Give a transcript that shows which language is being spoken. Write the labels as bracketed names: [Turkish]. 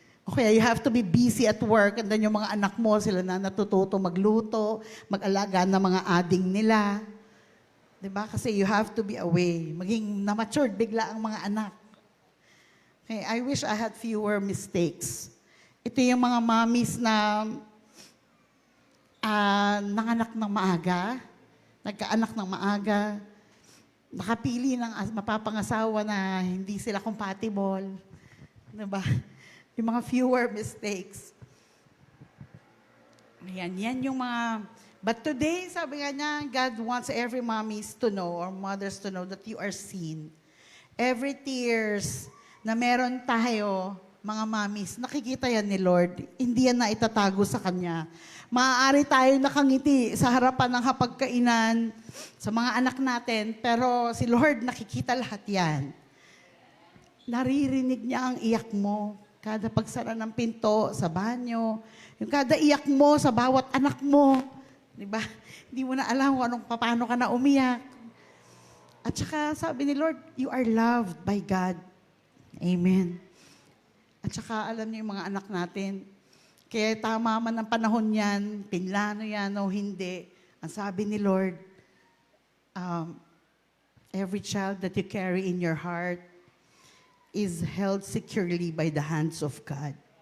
[Filipino] O kaya [English] you have to be busy at work and then [Filipino] yung mga anak mo, sila na natututo magluto, mag-alaga ng mga ading nila. Diba? Kasi [English] you have to be away. [Filipino] Maging na-matured bigla ang mga anak. [English] Okay, I wish I had fewer mistakes. [Filipino] Ito yung mga mommies na nanganak ng maaga, nagkaanak ng maaga, nakapili ng mapapangasawa na hindi sila compatible. Diba? Yung mga fewer mistakes. Yan yung mga... [English] But today, [Filipino] sabi nga niya, [English] God wants every mommies to know or mothers to know that you are seen. [Filipino] Every tears na meron tayo, mga mommies, nakikita yan ni Lord. Hindi yan na itatago sa Kanya. Maaari tayo nakangiti sa harapan ng hapagkainan sa mga anak natin, pero si Lord nakikita lahat yan. Naririnig niya ang iyak mo. Kada pagsara ng pinto sa banyo, yung kada iyak mo sa bawat anak mo, di ba? Hindi mo na alam kung paano ka na umiyak. At saka sabi ni Lord, [English] you are loved by God. [Filipino] Amen. At saka alam niyo yung mga anak natin, kaya tama man ang panahon yan, pinlano yan o hindi, ang sabi ni Lord, [English] every child that you carry in your heart is held securely by the hands of God.